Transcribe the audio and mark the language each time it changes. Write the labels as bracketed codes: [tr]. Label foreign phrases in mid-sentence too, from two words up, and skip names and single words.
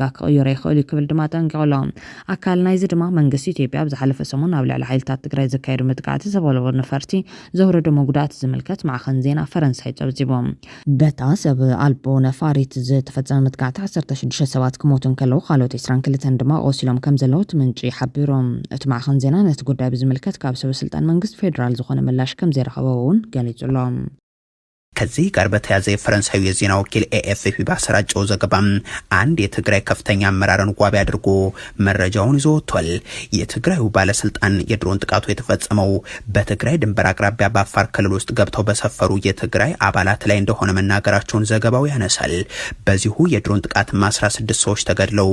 [ti] ክቕይሮ ይኽእል ክብል ድማ ጠንቂቆሎ ኣካል ናይዚ ድማ መንግስቲ ኢትዮጵያ ብዝሓለፈ ሰሙን ኣብ ልዕሊ ሓይልታት ትግራይ ዝካየዱ ምጥቃዕቲ ዘበለዎ ነፈርቲ ዘውረዶ መጉዳት ዝምልከት ማዕኸን ዜና ፈረንሳይ ጸብጺቦም በታ ሰብ ኣልቦ ነፋሪት ዝተፈጸመ ምጥቃዕቲ 16 ሰባት ክሞቱን ከለዉ ካልኦት 22 ድማ ቆሲሎም ከም ዘለዉ ምንጪ ሓቢሮም እቲ ማዕኸን ዜና ነቲ ጉዳይ ብዝምልከት ካብ ስልጣን መንግስት ፌደራል ዝኾነ ምላሽ ከም ዘረኸበውን ገሊጹሎም [am] ከዚህ ጋር በተያያዘ የፈረንሳዩ የዜና ወኪል ኤኤፍፒ ባሰራጨው ዘገባም አንድ የትግራይ ከፍተኛ አመራርን ጓቢ አድርጎ መረጃውን ይዞ ወጥቷል። የትግራዩ ባለስልጣን የድሮን ጥቃቱ የተፈጸመው በትግራይ ድንበር አቅራቢያ በአፋር ክልል ውስጥ ገብተው በሰፈሩ የትግራይ አባላት ላይ እንደሆነ መናገራቸውን ዘገባው ያነሳል። በዚሁ የድሮን ጥቃት 16 ሰዎች ተገድለው